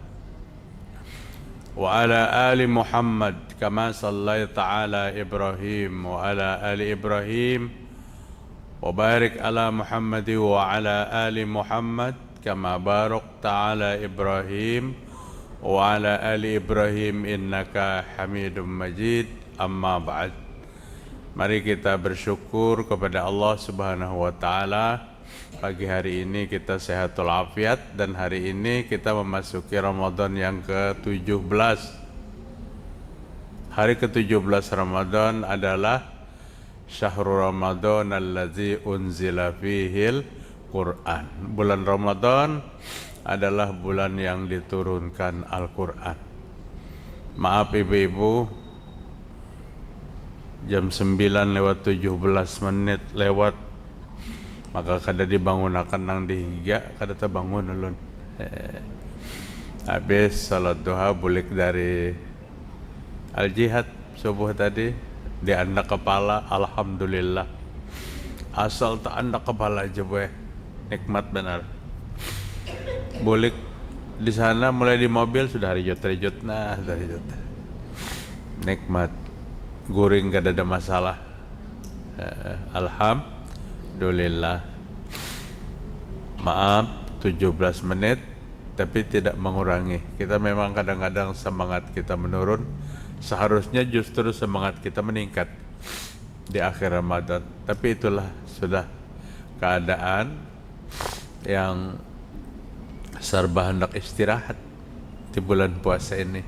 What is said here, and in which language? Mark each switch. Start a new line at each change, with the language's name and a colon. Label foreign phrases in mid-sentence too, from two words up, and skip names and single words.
Arabic: وعلى آل محمد كما صليت على إبراهيم وعلى آل إبراهيم وبارك على محمد وعلى آل محمد كما باركت على إبراهيم وعلى آل إبراهيم إنك حميد مجيد أما بعد.
Indonesian: Mari kita bersyukur kepada Allah
Arabic: Subhanahu wa Ta'ala.
Indonesian: Pagi hari ini kita sehatul afiat dan hari ini kita memasuki Ramadan yang ke-17. Hari ke-17 Ramadan adalah
Arabic: Syahrul Ramadan allazi unzila fihil Quran.
Indonesian: Bulan Ramadan adalah bulan yang diturunkan Al-Quran.
Banjar: Maaf ibu-ibu, jam 9:17 lewat maka kada dibangunakan nang dihiga kada terbangun ulun. Habis salat duha bulik dari al-jihad subuh tadi di anda kepala, alhamdulillah. Asal tak anda kepala aja boy, nikmat benar. Bulik di sana mulai di mobil sudah rijut-rijut, nah sudah rijut. Nikmat. Guring gak ada masalah. Alhamdulillah.
Indonesian: Maaf 17 menit tapi tidak mengurangi. Kita memang kadang-kadang semangat kita menurun. Seharusnya justru semangat kita meningkat di akhir Ramadan. Tapi itulah sudah keadaan yang serba hendak istirahat di bulan puasa ini.